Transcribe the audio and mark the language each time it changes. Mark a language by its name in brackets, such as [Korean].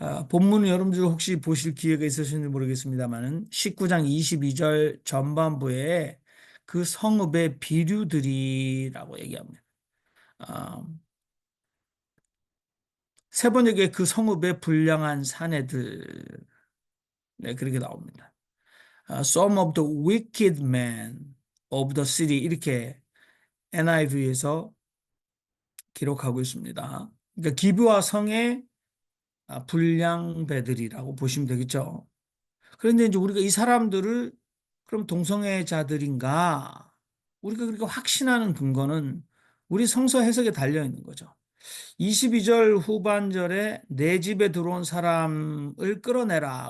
[Korean] 본문은 여러분들 혹시 보실 기회가 있으신지 모르겠습니다만은 19장 22절 전반부에 그 성읍의 비류들이라고 얘기합니다. 아, 세 번역에 그 성읍의 불량한 사내들 네, 그렇게 나옵니다. [English] Some of the wicked men of the city [Korean] 이렇게 NIV에서 기록하고 있습니다. 그러니까 기브아 성의 불량배들이라고 보시면 되겠죠. 그런데 이제 우리가 이 사람들을 그럼 동성애자들인가? 우리가 그렇게 확신하는 근거는 우리 성서 해석에 달려 있는 거죠. 22절 후반절에 내 집에 들어온 사람을 끌어내라.